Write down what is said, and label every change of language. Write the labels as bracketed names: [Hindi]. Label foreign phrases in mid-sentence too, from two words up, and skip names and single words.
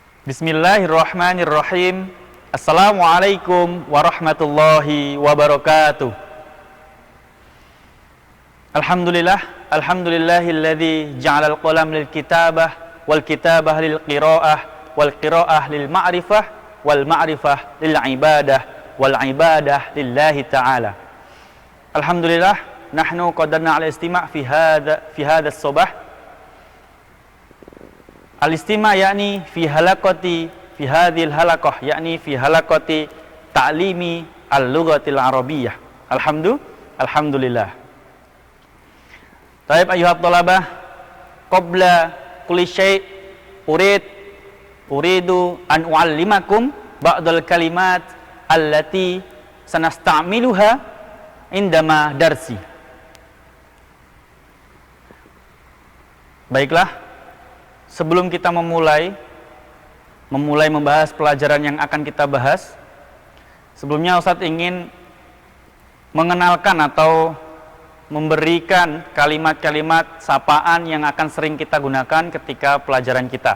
[Arabic] بسم الله الرحمن الرحيم السلام عليكم ورحمة الله وبركاته. الحمد لله الذي جعل القلم للكتابة والكتابة للقراءة والقراءة للمعرفة والمعرفة للعبادة والعبادة لله تعالى. الحمد لله نحن قدرنا على الاستماع في هذا الصباح. الاستماع يعني في هذه الحلقة يعني في حلقة تعليم اللغة العربية. Alhamdulillah. طيب أيها الطلبة قبل كل شيء أريد أن أعلمكم بعض الكلمات التي سنستعملها عندما درس. [Indonesian] Baiklah, sebelum kita memulai membahas pelajaran yang akan kita bahas, sebelumnya Ustadz ingin mengenalkan atau memberikan kalimat-kalimat sapaan yang akan sering kita gunakan ketika pelajaran kita.